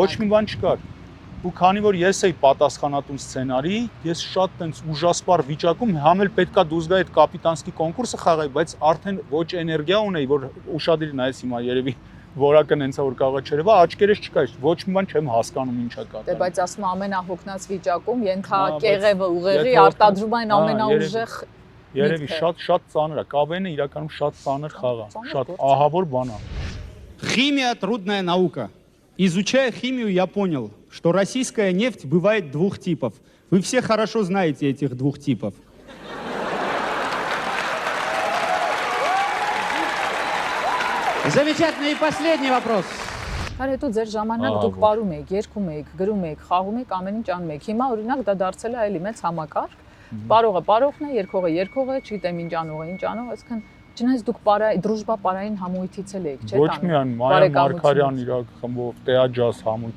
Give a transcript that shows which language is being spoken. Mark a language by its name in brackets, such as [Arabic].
[Armenian] Ոչ մի բան չկար։ Ու քանի որ ես էի պատասխանատուն սցենարի, ես շատ տենց ուժասպառ վիճակում համ էլ պետքա դուրս գա այդ կապիտանսկի կոնկուրսը խաղայի, բայց արդեն ոչ էներգիա ունեի, որ ուշադիր նայես հիմա երևի որակը նենցա որ կարող է չերևա, աչքերս չկար, ոչ մի բան չեմ հասկանում ինչա կա։ Դե բայց ասում եմ ամենահոգնած վիճակում ենթա կեղևը ուղեղի արտադրում այն ամենաուժեղ երևի շատ ծանր է, կավենը իրականում շատ ծանր խաղ է, շատ ահավոր բան է։ [Russian] Химия – трудная наука. Изучая химию, я понял, что российская нефть бывает двух типов. Вы все хорошо знаете этих двух типов. Замечательный и последний вопрос. [Armenian] Հետո ձեր ժամանակ դուք ապրում եք, երգում եք, գրում եք, խաղում եք, ամեն ինչ անում եք։ Հիմա օրինակ դա դարձել է այլի մեծ համակարգ։ Պարողը պարողն է, երգողը, չգիտեմ ինչ անող, այսքան չնայած դուք դրուժբա պարային համույթից էլ եք, չէ՞։ Ոչ միայն Մայա Մարկարյան իր խմբով Տեաջազ համույթ։